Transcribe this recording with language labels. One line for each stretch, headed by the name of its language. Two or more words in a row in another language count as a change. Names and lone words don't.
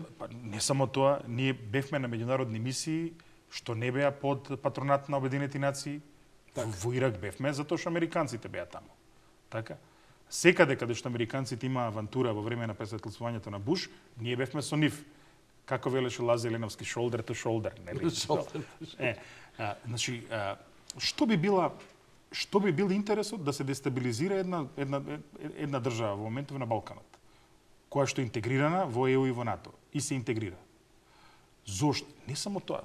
Macedonian: Па, не само тоа, ние бевме на меѓународни мисии што не беа под патронат на Обединети нации. Во Ирак бевме затоа што американците беа таму. Така? Секаде каде што американците имаа авантура во време на пресветлствувањето на Буш, ние бевме со нив. Како велеше Лазе Леновски,
English: shoulder to shoulder,
Macedonian: нели? Значи, што би бил интересот да се дестабилизира една држава во моментов на Балканот, која што е интегрирана во ЕУ и во НАТО и се интегрира. Зошто? Не само тоа.